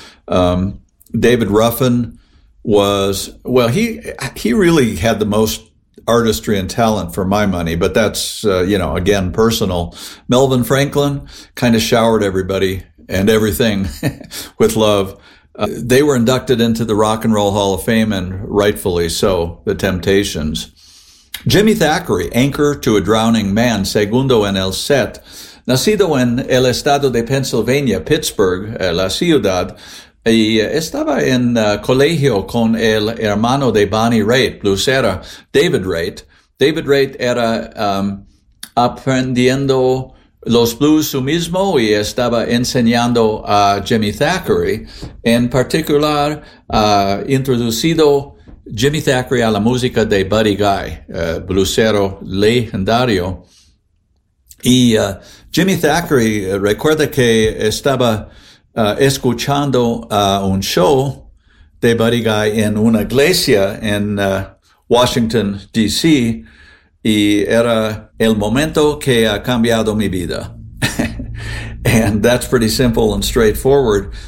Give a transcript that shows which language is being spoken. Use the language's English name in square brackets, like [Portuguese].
[English] David Ruffin was, well, he really had the most artistry and talent for my money, but that's, you know, again, personal. Melvin Franklin kind of showered everybody and everything with love. They were inducted into the Rock and Roll Hall of Fame, and rightfully so, the Temptations. [Spanish] Jimmy Thackeray, Anchor to a Drowning Man, segundo en el set. Nacido en el estado de Pennsylvania, Pittsburgh, la ciudad, y estaba en colegio con el hermano de Bonnie Raitt, bluesera, David Raitt. David Raitt era aprendiendo los blues su mismo y estaba enseñando a Jimmy Thackeray. En particular, introducido Jimmy Thackeray a la música de Buddy Guy, bluesero legendario. Y Jimmy Thackeray recuerda que estaba escuchando un show de Buddy Guy en una iglesia en Washington, D.C., y era el momento que ha cambiado mi vida. [English] And that's pretty simple and straightforward.